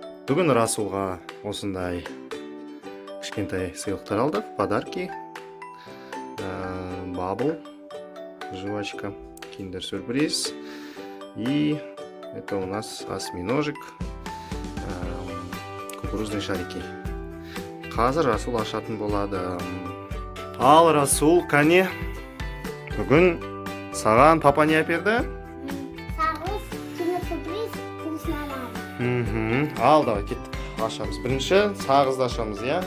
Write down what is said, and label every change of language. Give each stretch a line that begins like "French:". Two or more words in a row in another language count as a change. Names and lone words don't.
Kazakh: Бүгін Расулға осындай кішкентай сыйлықтар алдық,
Russian: подарки. Бабл, жвачка, киндер-сюрприз. И это у нас осьминожек, кукурузные шарики.
Kazakh: Қазір Расул ашатын болады. Ал, Расул, кәне, бүгін саған папа не әперді? Сағыз, киндер-сюрприз, вкусновато. Ал, давай, кеттік. Ашамыз. Бірінші сағызды ашамыз, я?